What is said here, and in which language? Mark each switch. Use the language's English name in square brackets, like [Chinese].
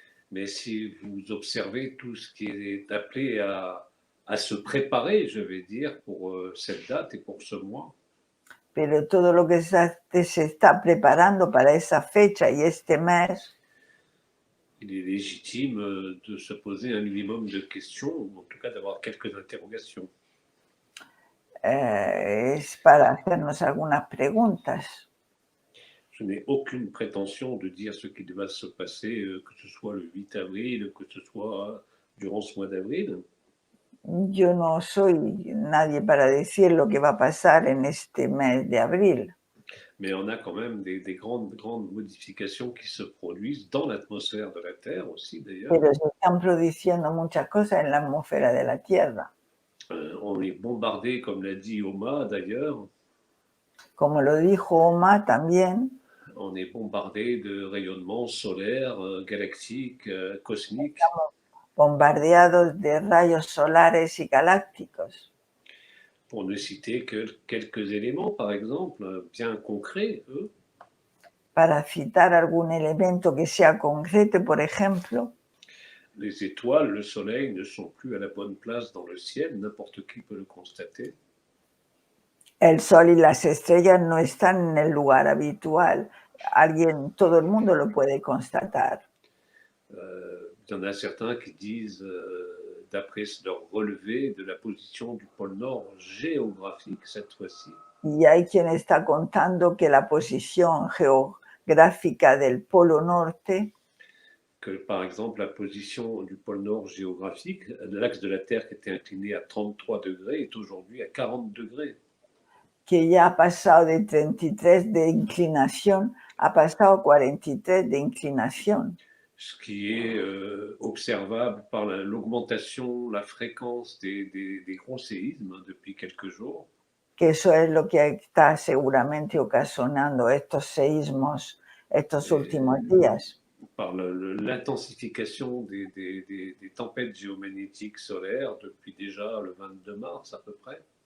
[French] Mais si vous observez tout ce qui est appelé à se préparer, je vais dire, pour cette date et pour ce mois, [Spanish] Pero todo lo que se está preparando para esa fecha y este mes, [French] il est légitime de se poser un minimum de questions, ou en tout cas d'avoir quelques interrogations. [Spanish] es para hacernos algunas preguntas. [French] Je n'ai aucune prétention de dire ce qui va se passer, que ce soit le 8 avril, que ce soit durant ce mois d'avril. [Spanish] Yo no soy nadie para decir lo que va a pasar en este mes de abril, [French] Mais on a quand même des grandes modifications qui se produisent dans l'atmosphère de la Terre aussi, d'ailleurs. [Spanish] pero se están produciendo muchas cosas en la atmósfera de la Tierra. [French] On est bombardé, comme l'a dit Oma d'ailleurs, [Spanish] Como lo dijo Oma también, [French] on est bombardé de rayonnements solaires, galactiques, cosmiques. [Spanish] bombardeados de rayos solares y galácticos. [French] Pour ne citer que quelques éléments, par exemple, bien concrets, eux. [Spanish] Para citar algún elemento que sea concreto, por ejemplo, [French] Les étoiles, le soleil ne sont plus à la bonne place dans le ciel, n'importe qui peut le constater. [Spanish] el sol y las estrellas no están en el lugar habitual. Todo el mundo lo puede constatar. [French] Il y en a certains qui disent, d'après leur relevé, de la position du pôle Nord géographique cette fois-ci. [Spanish] Y hay quien está contando que la posición geográfica del polo norte, [French] Que par exemple la position du pôle Nord géographique, l'axe de la Terre qui était incliné à 33 degrés est aujourd'hui à 40 degrés. [Spanish] que ya ha pasado de 33 de inclinación, ha pasado a 43 de inclinación. [French] Ce qui est observable par l'augmentation, la fréquence des gros séismes depuis quelques jours. [Spanish] Que eso es lo que está seguramente ocasionando estos seísmos estos últimos días. [French] Par l'intensification des tempêtes géomagnétiques solaires depuis déjà le 22 mars à peu près.